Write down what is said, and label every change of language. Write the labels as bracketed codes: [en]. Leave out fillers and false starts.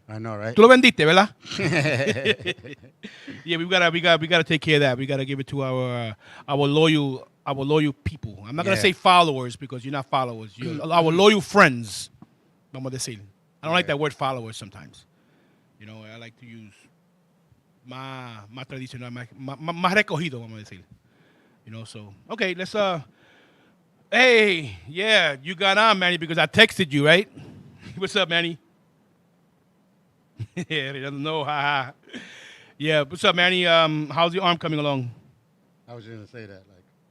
[en] I know, right? [es] Tú lo vendiste, ¿verdad? [en] Yeah, we gotta take care of that. We gotta give it to our loyal people. I'm not gonna say followers because you're not followers. You're our loyal friends. [es] Vamos a decir. [en] I don't like that word followers sometimes. You know, I like to use [es] más tradicional, más recogido, vamos a decir. [en] You know, so okay, let's hey, yeah, you got on, Manny, because I texted you, right? What's up, Manny? Yeah, he doesn't know. Yeah, what's up, Manny? How's your arm coming along? I was going to say that, like.